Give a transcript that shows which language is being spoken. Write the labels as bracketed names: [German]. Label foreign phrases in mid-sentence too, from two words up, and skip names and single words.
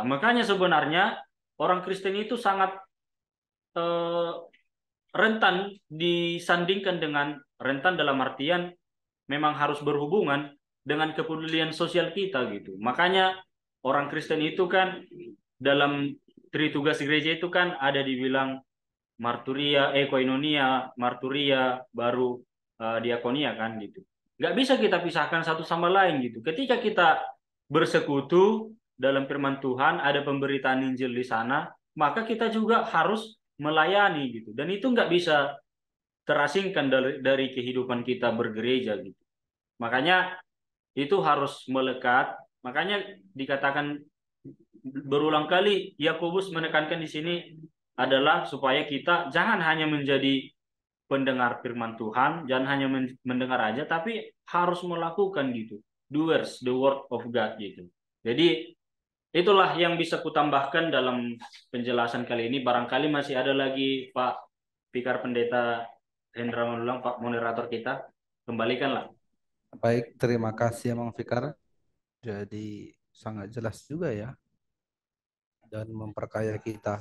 [Indonesian] Makanya sebenarnya orang Kristen itu sangat rentan disandingkan dengan, rentan dalam artian memang harus berhubungan dengan kepedulian sosial kita gitu. Makanya orang Kristen itu kan dalam tritugas gereja itu kan ada dibilang marturia, koinonia, marturia, baru diakonia kan gitu. Nggak bisa kita pisahkan satu sama lain gitu. Ketika kita bersekutu dalam firman Tuhan, ada pemberitaan Injil di sana, maka kita juga harus melayani gitu. Dan itu nggak bisa terasingkan dari kehidupan kita bergereja gitu. Makanya itu harus melekat. Makanya dikatakan berulang kali Yakobus menekankan di sini adalah supaya kita jangan hanya menjadi pendengar firman Tuhan, jangan hanya mendengar aja, tapi harus melakukan gitu. [English] Doers, the word of God gitu. [Indonesian] Jadi itulah yang bisa kutambahkan dalam penjelasan kali ini. Barangkali masih ada lagi Pak Fikar Pendeta Hendra Manulang, Pak moderator kita. Kembalikanlah. Baik, terima kasih Mang Fikar. Jadi sangat jelas juga ya dan memperkaya kita.